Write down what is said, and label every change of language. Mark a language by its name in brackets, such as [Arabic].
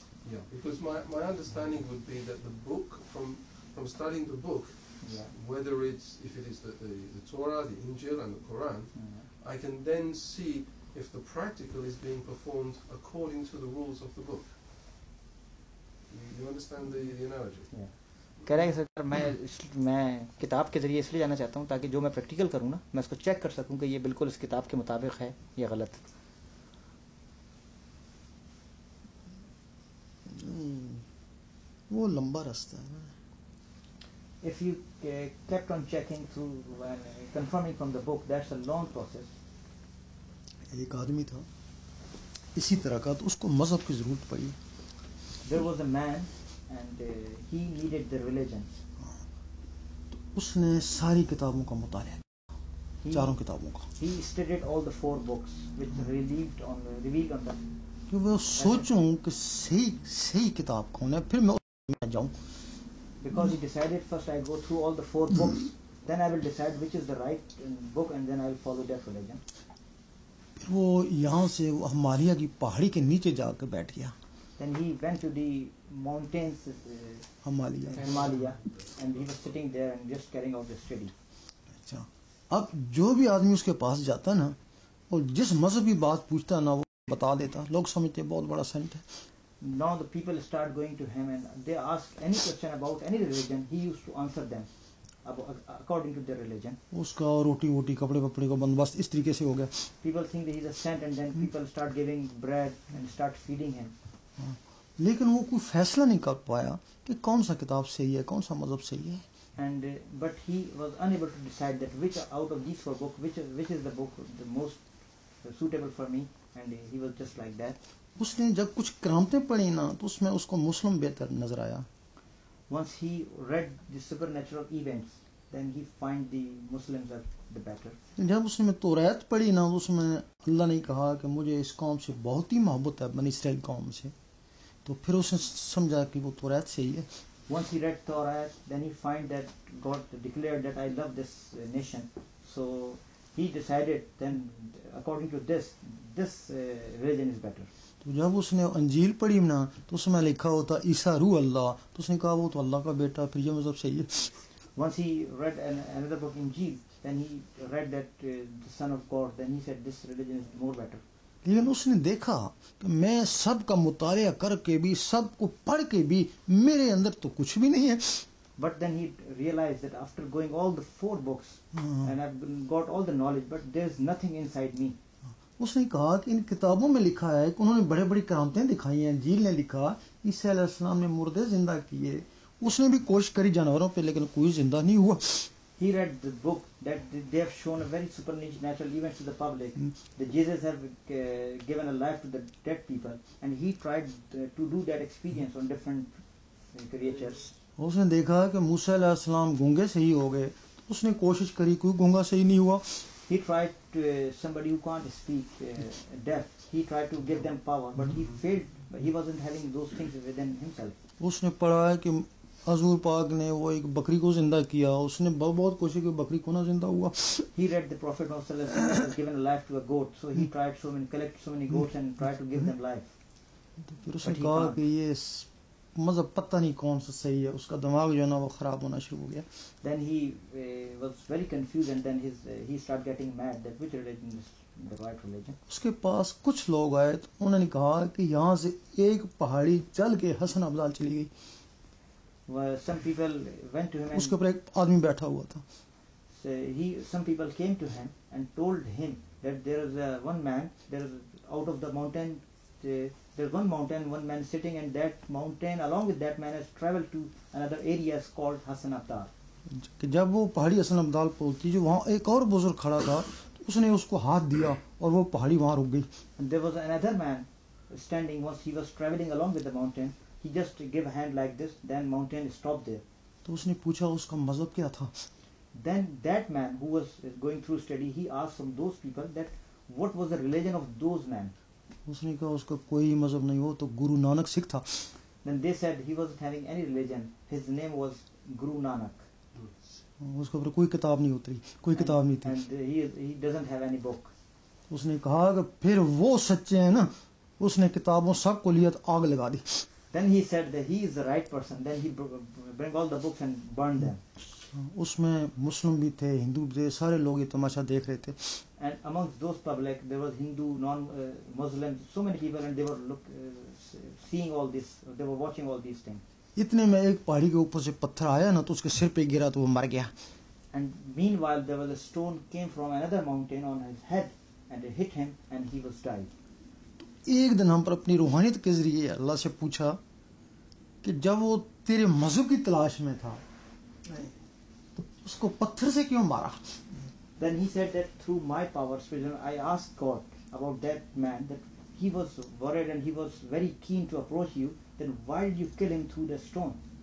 [English] Yeah, because my understanding would be that the book, from studying the book, whether if it is the Torah, the Injil and the Quran, I can then see if the practical is being performed according to the rules of the book. You understand the analogy? Yeah. [Hindi] कह रहा है कि sir मैं किताब के जरिए इसलिए जाना चाहता हूँ ताकि जो मैं प्रैक्टिकल करूँ ना मैं उसको चेक कर सकूँ कि ये बिल्कुल इस किताब के मुताबिक है या गलत. वो लंबा रास्ता है. [English] If you kept on checking through and confirming from the book, that's a long process. [Hindi] एक आदमी था इसी तरह का, तो उसको मजहब की जरूरत पड़ी. [English] There was a man and he needed the religion. [Hindi] तो उसने सारी किताबों का मुताला किया, चारों किताबों का. [English] He studied all the 4 books which revealed on the. [Hindi] कि वो सोचूं कि सही किताब कौन है, फिर मैं उसमें जाऊं. [English] Because he decided first I go through all the 4 books, then I will decide which is the right book and then I will follow that religion. [Hindi] फिर वो यहाँ से हिमालय की पहाड़ी के नीचे जाकर बैठ गया. [English] Then he went to the mountains, Himalaya, and he was sitting there and just carrying out the study. [Hindi] अच्छा, अब जो भी आदमी उसके पास जाता ना और जिस मजहबी बात पूछता ना वो बता देता. लोग समझते बहुत बड़ा संत है. [English] Now the people start going to him and they ask any question about any religion. He used to answer them according to their religion. [Hindi] उसका रोटी वोटी कपड़े वपड़े का बंदोबस्त इस तरीके से हो गया. [English] People think that he's a saint and then people start giving bread and start feeding him. [Hindi] लेकिन वो कोई फैसला नहीं कर पाया कि कौन सा किताब सही है, कौन सा मजहब सही है. [English] And but he was unable to decide that which out of these 4 books which is the book the most suitable for me, and he was just like that. [Hindi] उसने जब कुछ करामतें पढ़ी ना तो उसमें उसको मुस्लिम बेहतर नजर आया. [English] once he read the supernatural events, then he find the Muslims are the better. [Hindi] जब उसने तौरात पढ़ी ना, उसमें अल्लाह ने कहा कि मुझे इस कौम से बहुत ही मोहब्बत है, बनी इसराइल कौम से, तो फिर उसने समझा कि वो तौरात सही है. [English] Once he read Torah, then he find that God declared that I love this nation. So he decided then, according to this religion is better. [Hindi] तो जब उसने अंजील पढ़ी ना, तो उसमें लिखा होता ईसा रूह अल्लाह, तो उसने कहा वो तो अल्लाह का बेटा, फिर ये मज़हब सही है. [English] Once he read another book, Injil, then he read that the Son of God, then he said this religion is more better. [Hindi] लेकिन उसने देखा कि मैं सब का मुतालिया करके भी, सब को पढ़ के भी, मेरे अंदर तो कुछ भी नहीं है. [English] But then he realized that after going all the 4 books and I've got all the knowledge, but there's nothing inside me. [Hindi] उसने कहा कि इन किताबों में लिखा है कि उन्होंने बड़े बड़ी करामतें दिखाई हैं. इंजील ने लिखा ईसा अलैहिस्सलाम ने मुर्दे जिंदा किए, उसने भी कोशिश करी जानवरों पे, लेकिन कोई जिंदा नहीं हुआ. [English] He read the book that they have shown a very supernatural events to the public. That Jesus have given a life to the dead people, and he tried to do that experience on different creatures. [Hindi] उसने देखा कि मूसा अलैहिस्सलाम गूंगे सही हो गए, तो उसने कोशिश करी, कोई गूंगा सही नहीं हुआ. [English] He tried to, somebody who can't speak, deaf. He tried to give them power, but he failed. But he wasn't having those things within himself. [Hindi] उसने पढ़ा है कि हजूर पाक ने वो एक बकरी को जिंदा किया, उसने बहुत कोशिश की, बकरी को ना जिंदा हुआ. [English] He read the Prophet Muhammad has given a life to a goat, so he tried collect so many goats and tried to give them life. [Hindi] तो फिर उसने कहा कि ये मज़हब पता नहीं कौन सा सही है, उसका दिमाग जो है ना वो खराब होना शुरू हो गया. [English] Then he was very confused, and then he started getting mad that which religion is the right religion. [Hindi] उसके पास कुछ लोग आए, तो उन्होंने कहा कि यहाँ से एक पहाड़ी चल के हसन अब्दाल चली गई. [English] Some people went to him, and [Hindi] उसके ऊपर एक आदमी बैठा हुआ था. [English] some people came to him and told him that there is one man, there is out of the mountain, there's one mountain, one man sitting, and that mountain along with that man has traveled to another area called Hasan Abdal. [Hindi] कि जब वो पहाड़ी हसन अब्दाल पहुंची, जो वहाँ एक और बुजुर्ग खड़ा था, तो उसने उसको हाथ दिया और वो पहाड़ी वहाँ रुक गई. [English] And there was another man standing. Once he was traveling along with the mountain, he just gave a hand like this, then mountain stopped there. [Hindi] तो उसने पूछा उसका मजहब क्या था. [English] Then that man who was going through study, he asked from those people that what was the religion of those men. [Hindi] उसने कहा उसका कोई मजहब नहीं, वो तो गुरु नानक सिख था. [English] Then they said he wasn't having any religion. His name was Guru Nanak. [Hindi] उसके ऊपर कोई किताब नहीं उतरी, कोई किताब नहीं थी. [English] And he doesn't have any book. [Hindi] उसने कहा कि फिर वो सच्चे हैं ना, उसने किताबों सब को लिया तो आग लगा दी. [English] Then he said that he is the right person. Then he bring all the books and burn them. उसमें Muslim भी थे, हिंदू भी थे, सारे लोग ये तमाशा देख रहे थे. And amongst those public, there was Hindu, non-Muslim, so many people, and they were seeing all this. They were watching all these things. [Hindi] इतने में एक पहाड़ी के ऊपर से पत्थर आया ना, तो उसके सिर पे गिरा तो वो मर गया. [English] And meanwhile, there was a stone came from another mountain on his head, and it hit him, and he was died. [Hindi] एक दिन हम पर अपनी रूहानियत के जरिए अल्लाह से पूछा कि जब वो तेरे मजहब की तलाश में था, तो उसको पत्थर से क्यों मारा. [English] Then he said that through my power, I asked God about that man, that he was worried and he was very keen to approach you. Then why did you kill him through the stone?